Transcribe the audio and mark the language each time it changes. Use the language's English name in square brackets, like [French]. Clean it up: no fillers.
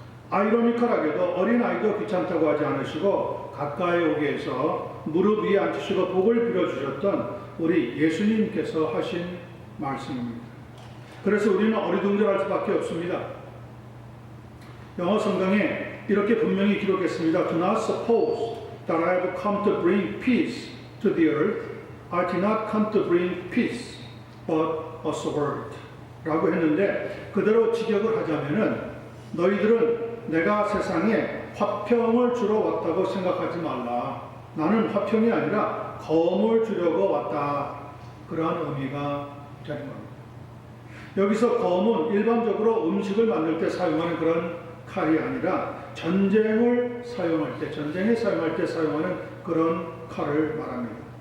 [Korean] 아이러니컬하게도 어린아이도 귀찮다고 하지 않으시고 가까이 오게 해서 무릎 위에 앉히시고 복을 빌어주셨던 우리 예수님께서 하신 말씀입니다. 그래서 우리는 어리둥절할 수밖에 없습니다. 영어 성경에 이렇게 분명히 기록했습니다. [English] Do not suppose that I have come to bring peace to the earth. I did not come to bring peace, but a sword. [Korean] 라고 했는데 그대로 직역을 하자면은 너희들은 내가 세상에 화평을 주러 왔다고 생각하지 말라. 나는 화평이 아니라 검을 주려고 왔다. 그러한 의미가 되는 겁니다. 여기서 검은 일반적으로 음식을 만들 때 사용하는 그런 칼이 아니라 전쟁에 사용할 때 사용하는 그런 칼을 말합니다.